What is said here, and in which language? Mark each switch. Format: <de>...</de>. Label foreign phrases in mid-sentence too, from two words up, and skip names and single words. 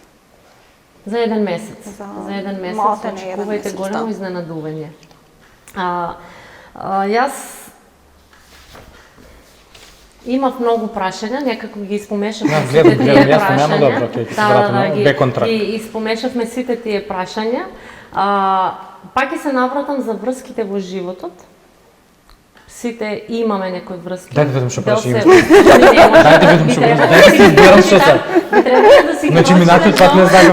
<mk>За еден месец. За За еден месец малте не еден очекувајте месец, големо да. изненадување. Јас имав многу прашања, некако ги испомешав Да, сите гледам, тие јасно, нема прашања. добро, ќе се вратиме, ги,</mk> <en>back on track.</en> <mk>ги испомешавме сите тие прашања. Пак ќе се навратам за врските во животот. Сите имаме некои врски. Дајте видам што Дел прашање се- имате. Не може Дајте да- видам би што требало прашање. Дајте си изберам што се. Би требало да си ги Значи минатиот носиме пат не до- знаев.</mk>